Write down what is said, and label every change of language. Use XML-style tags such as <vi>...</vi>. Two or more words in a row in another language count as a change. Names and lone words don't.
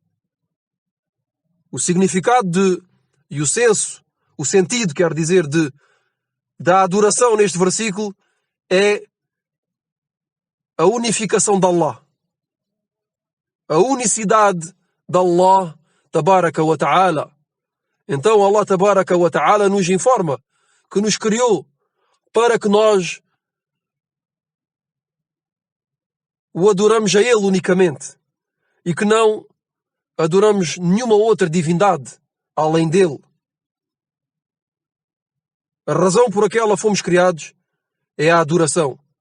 <pt>O significado de, e o senso, o sentido, quer dizer, da adoração neste versículo é a unificação de Allah. A unicidade de</pt> <ar>الله تبارك وتعالى.</ar> <pt>Então</pt> <ar>الله تبارك وتعالى</ar> <pt>nos informa que nos criou para que nós o adoramos a Ele unicamente e que não adoramos nenhuma outra divindade além dele. A razão por aquela fomos criados é a adoração.</pt>